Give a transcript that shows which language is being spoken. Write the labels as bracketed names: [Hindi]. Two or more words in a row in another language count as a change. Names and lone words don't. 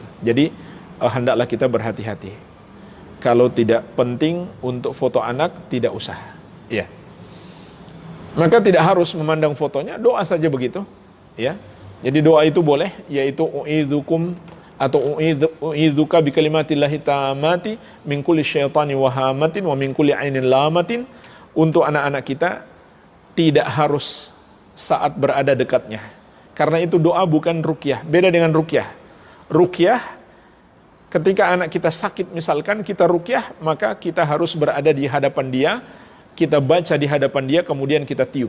[Indonesian] Jadi hendaklah kita berhati-hati. Kalau tidak penting untuk foto anak, tidak usah. Ya. Maka tidak harus memandang fotonya, doa saja begitu. Ya, jadi doa itu boleh, yaitu u'idzukum atau [Arabic] أعيذك بكلمات الله التامة من كل شيطان وهامة ومن كل عين لامة. [Indonesian] Untuk anak-anak kita tidak harus saat berada dekatnya, karena itu doa bukan ruqyah. Beda dengan ruqyah. Ruqyah Ketika anak kita sakit misalkan, kita ruqyah, maka kita harus berada di hadapan dia, kita baca di hadapan dia, kemudian kita tiup.